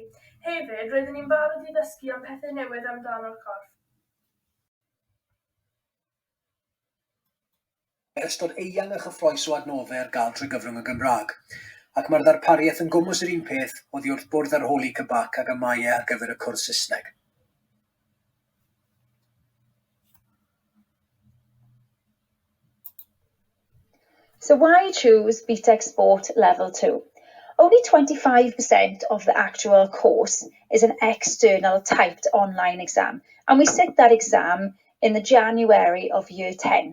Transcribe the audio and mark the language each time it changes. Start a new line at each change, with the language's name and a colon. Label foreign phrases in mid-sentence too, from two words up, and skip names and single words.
Welsh: Hefyd, roeddwn i'n barod I ddysgu am pethau newydd amdano'r corff. Ystod eang a chyffroes o adnoddau ar gael trwy gyfrwng y Gymraeg, ac mae'r ddarpariaeth yn gwmws yr un peth oddi wrth bwrdd ar holi cybac ac amau ar gyfer y cwrs Saesneg.
English: So why choose BTEC Sport Level 2? Only 25% of the actual course is an external typed online exam, and we sit that exam in the January of Year 10.